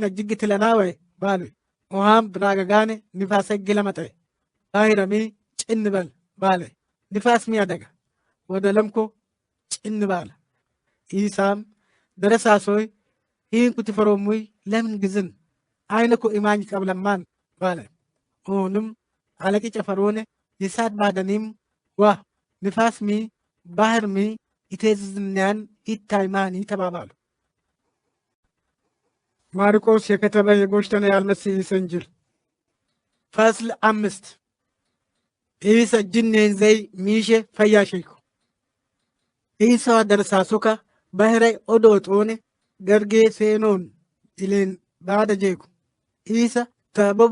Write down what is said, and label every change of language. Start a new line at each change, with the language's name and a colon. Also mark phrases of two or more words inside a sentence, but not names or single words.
Harari: ጅግ ትለናወይ ባሉ ውሃም ብራገጋኔ ንፋሰ ግለመጠ ባይረሚ ጭንበል ባለ ንፋስ ሚያደጋ ወደ ለምኮ ጭን ባለ ኢሳም ደረሳሶይ ይህን ኩትፈሮሙይ ለምን ግዝን አይነኮ ኢማኝ ቀብለማን ባለ ሆንም አለቂ ጨፈሮነ የሳድ ባደኒም ዋ ንፋስ ሚ ባህር ሚ ኢቴዝዝንያን ኢታይማኒ ተባባሉ ማርቆስ የከተበ የጎሽተነ ያልመሲ ሰንጅል ፈስል 5 ኢሳ ጅኔን ዘይ ሚሼ ፈያሸይኩ ኢሳ ደረሳሶካ ባህራይ ኦዶጦኔ ገርጌ ሴኖን ኢሌን ባደ ጄኩ ኢሳ ተበቦ